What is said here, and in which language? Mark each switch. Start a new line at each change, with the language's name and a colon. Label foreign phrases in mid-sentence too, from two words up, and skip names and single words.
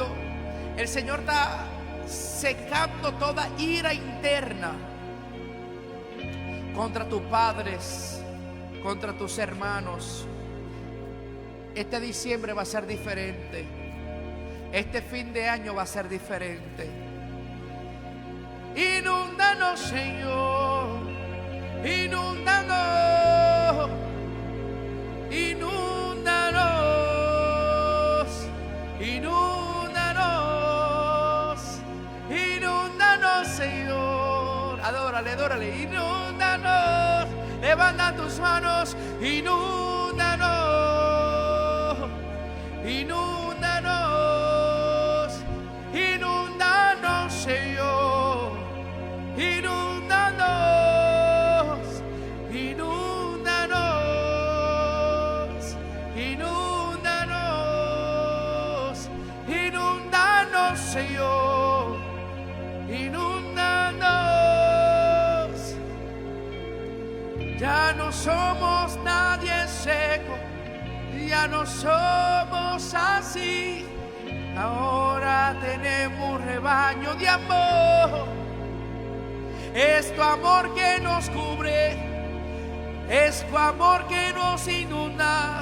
Spanish: El Señor está secando toda ira interna contra tus padres, contra tus hermanos. Este diciembre va a ser diferente. Este fin de año va a ser diferente. Inúndanos, Señor. Inúndanos. Inúndanos. Inúndanos. Inúndanos, Señor. Adórale, adórale. Inúndanos. Levanta tus manos. Inúndanos. Inúndanos. Inúndanos, Señor. Inúndanos. Inúndanos. Inúndanos. Inúndanos, Señor. Inúndanos. Ya no somos nadie seco. Ya no somos así. Ahora tenemos un rebaño de amor. Es tu amor que nos cubre, es tu amor que nos inunda.